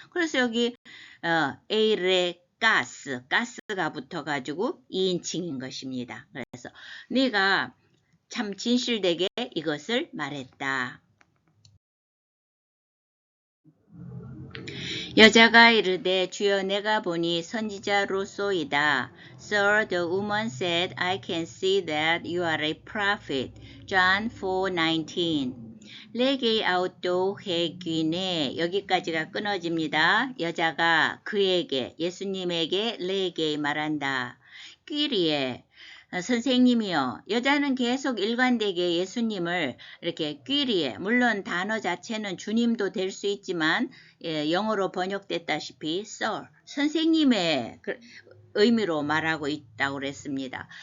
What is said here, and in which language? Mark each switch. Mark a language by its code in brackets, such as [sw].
[ko] 그래서 여기 에이레 가스가 붙어가지고 2인칭인 것입니다. 그래서 네가 참 진실되게 이것을 말했다. 여자가 이르되 주여 내가 보니 선지자로소이다. [en] Sir, the woman said, I can see that you are a prophet. John 4:19. [ko] 레게 아웃도 해귀네 여기까지가 끊어집니다. 여자가 그에게 예수님에게 레게 말한다. 끼리에 선생님이요. 여자는 계속 일관되게 예수님을 이렇게 끼리에 물론 단어 자체는 주님도 될 수 있지만 영어로 번역됐다시피 Sir, 선생님의 의미로 말하고 있다고 그랬습니다.